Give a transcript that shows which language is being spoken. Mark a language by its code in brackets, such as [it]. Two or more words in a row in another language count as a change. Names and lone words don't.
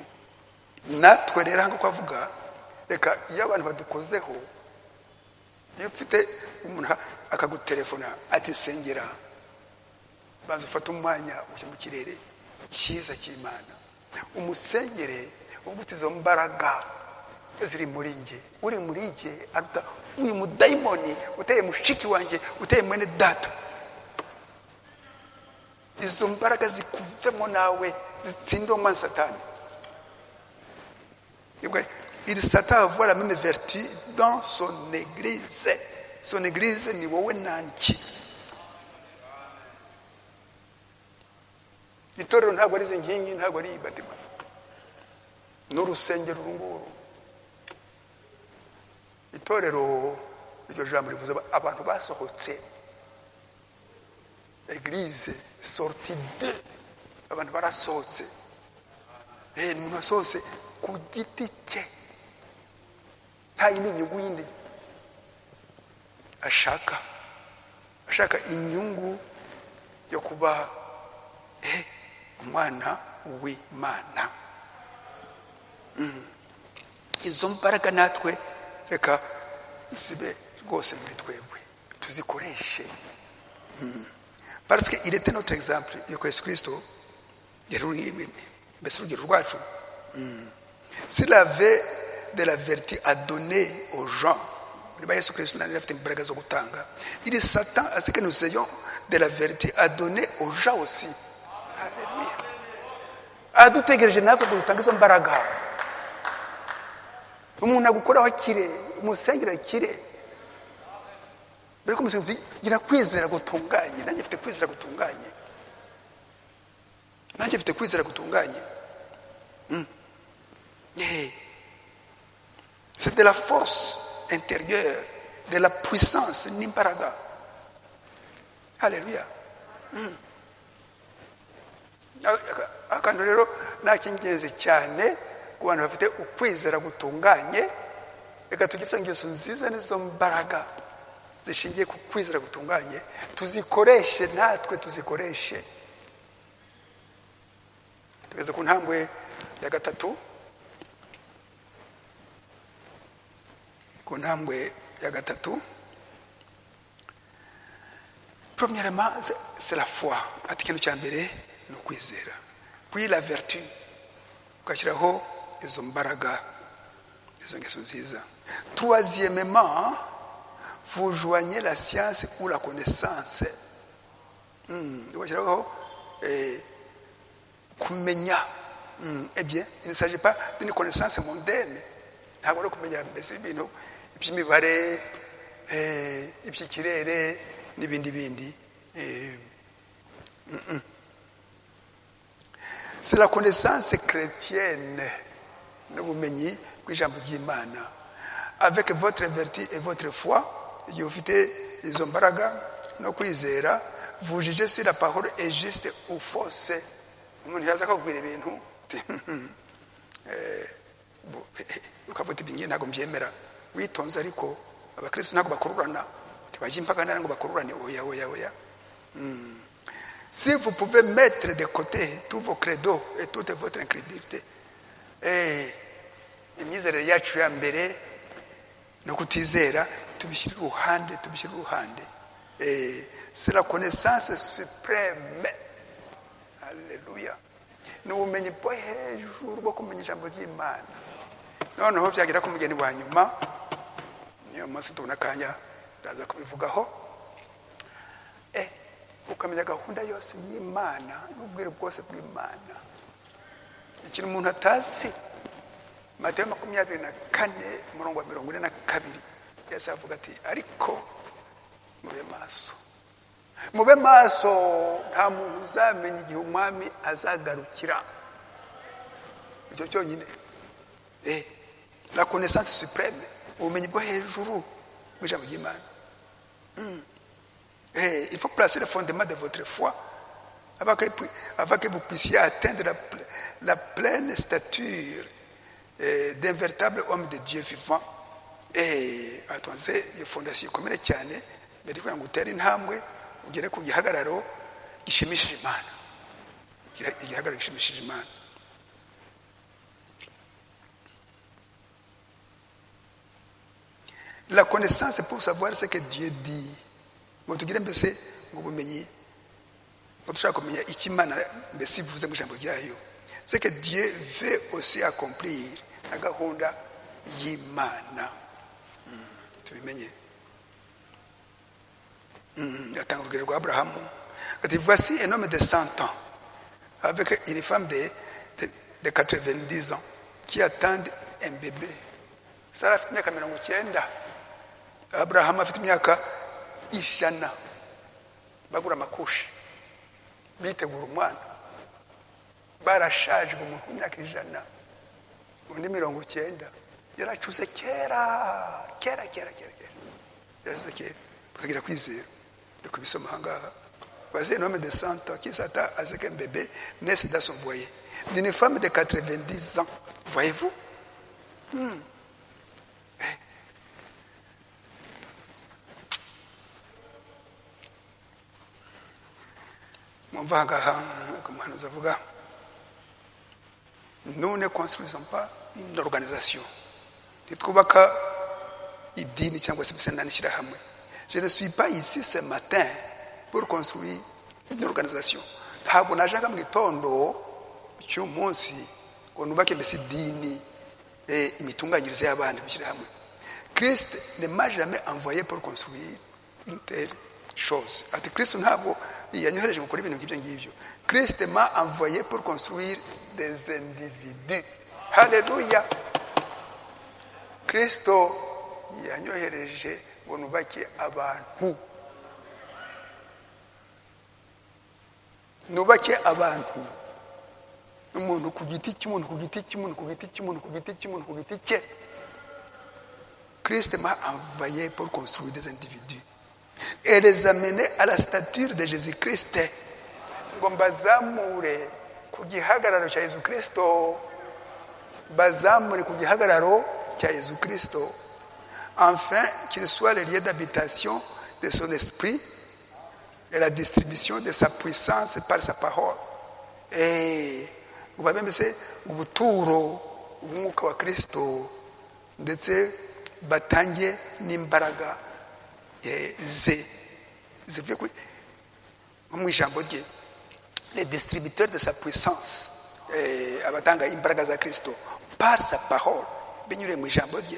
[rw] Natwe rero hano kwavuga reka iyo abantu badukozeho, iyo ufite umuntu akagutelefona ati sengera, banza ufata umwanya ujya mu kirere cyiza cy'Imana umusengere, ubuti izo mbaraga ziri muri nge, uri muri nge aruta uyu mudayimoni uteye mushiki wanjye, uteye mwene data. Izo mbaraga zikuvemo nawe zitsinde umwana Satani. [fr] Il s'attend à avoir la même vertu dans son église. Son église [rw] ni wowe nanjye. Itorero ntabwo ari izi nkingi, ntabwo ari ibatima, n'urusengero runguru. Itorero iryo jambo rivuze abantu basohotse. [fr] Église sortie de, [rw] abantu barasohotse. Umuntu asohotse ku giti cye, nta yindi nyungu yindi ashaka inyungu yo kuba umwana w'Imana. Izo mbaraga natwe reka zibe rwose muri twebwe, tuzikoreshe. [fr] Parce qu'il était notre exemple. [rw] Yuko Yesu Kristo yari mbese urugero rwacu. [fr] S'il avait de la vertu à donner aux gens, [rw] Yesu Kristo nari afite imbaraga zo gutanga, [fr] il s'attend à ce que nous ayons de la vertu à donner aux gens aussi. Alléluia. [rw] Adutegereje natwe dutanga izo mbaraga. Umuntu agukoraho akire, umusengera akire. Bereko umusengera gira kwizera gutunganye, nanjye mfite kwizera gutunganye. [fr] C'est de la force intérieure, de la puissance n'imbaraga. Alléluia. [rw] Akantu rero nakingenzi cyane ku bantu bafite ukwizera gutunganye, reka tugire ingeso nziza n'izo mbaraga zishingiye ku kwizera gutunganye, tuzikoreshe natwe tuzikoreshe. Tugeze ku ntambwe ya gatatu. [fr] Premièrement, c'est la foi. [rw] Ati ikintu cya mbere ni ukwizera. [fr] Puis la vertu, [rw] ugashyiraho izo mbaraga, izo ngeso nziza. [fr] Troisièmement, vous joignez la science ou la connaissance. [rw] Ugashyiraho kumenya. [fr] Eh bien, il ne s'agit pas d'une connaissance mondaine. [rw] Ntabwo ari kumenya mbese ibintu iby'imibare, iby'ikirere n'ibindi. [fr] C'est la connaissance chrétienne, [rw] n'ubumenyi bw'ijambo ry'Imana. [fr] Avec votre vertu et votre foi, [rw] igihe ufite izo mbaraga no kwizera, [fr] vous jugez si la parole est juste ou fausse. [rw] Umuntu yaza akakubwira ibintu ukavuga ibingiye ntabwo mbyemera, witonze. Ariko abakristo ntabwo bakururana, ntibajya impaka ngo bakururane. Oya. [fr] Si vous pouvez mettre de côté tous vos credos et toute votre incrédulité, [rw] imyizerere yacu ya mbere no kutizera tubishyira uruhande. [fr] C'est la connaissance suprême. Alléluia. [rw] Ni ubumenyi bwo hejuru bwo kumenya ijambo ry'Imana. Noneho byagira ku mugeni wa nyuma, niyo munsi tubona akanya ndaza kubivugaho. Ukamenya gahunda yose y'Imana n'ubwire bwose bw'Imana. Ikintu umuntu atazi, Matayo 24:42 Yesu avuga ati ariko mube maso nta muntu uzamenya igihe umwami azagarukira. Icyo cyonyine. [fr] La connaissance suprême, [rw] ubumenyi bwo hejuru bw'ijambo ry'Imana. [fr] Il faut placer le fondement de votre foi avant que vous puissiez atteindre la pleine stature d'un véritable homme de Dieu vivant. [rw] Atonze iyo fondation ikomere cyane mbere kugira ngo utere intambwe ugere ku gihagararo gishimishije Imana. Igihagararo gishimishije Imana. [fr] La connaissance pour savoir ce que Dieu dit. [rw] Ngo tugire mbese mu bumenyi ngo dushaka kumenya icyo Imana mbese ivuze mu ijambo ryayo. [fr] C'est que Dieu veut aussi accomplir la [rw] gahunda y'Imana. Tubimenye. Atanga urugero rwa Abrahamu. [fr] Ati voici un homme de 100 ans avec une femme de 90 ans qui attend un bébé. [rw] Sara afite imyaka 90. Abrahamu afite imyaka 100. Bagura amakushi bitegura umwana. Barashaje umuntu w'imyaka 100. Undi 90 yaracuze kera. Yaracuze kera. Bakagira kwizera. De kubisoma hangaha. [fr] Voici un homme de 100 ans qui s'attend à ce qu'un bébé naisse dans son foyer. D'une femme de 90 ans. Voyez-vous? Nous ne construisons pas une organisation. Je ne suis pas ici ce matin pour construire une organisation. [rw] Ntabwo najaga mu gitondo cy'umunsi ngo nubake mbese idini imitunganyirize y'abandi bishyira hamwe. [fr] Christ ne m'a jamais envoyé pour construire une telle chose. [rw] Ati Christ ntabwo yanyohereje gukora ibintu nk'ibyo ngibyo. [fr] Christ m'a envoyé pour construire des individus. Hallelujah. [rw] Kristo yanyohereje ngo nubake abantu. Nubake abantu. Umuntu ku giti cye. [fr] Christ m'a envoyé pour construire des individus et les amener à la stature de Jésus-Christ. [rw] Ngo mbazamure ku gihagararo cya Yesu Kristo. Bazamure ku gihagararo cya Yesu Kristo. [fr] Afin qu'il soit le lieu d'habitation de son esprit et la distribution de sa puissance par sa parole. [rw] Ubabembese ubuturo ubumuka wa Kristo ndetse batangiye n'imbaraga zivuye mu ijambo rye. [fr] Les distributeurs de sa puissance [rw] abatanga imbaraga za Kristo [fr] par sa parole [rw] binyure mu ijambo rye.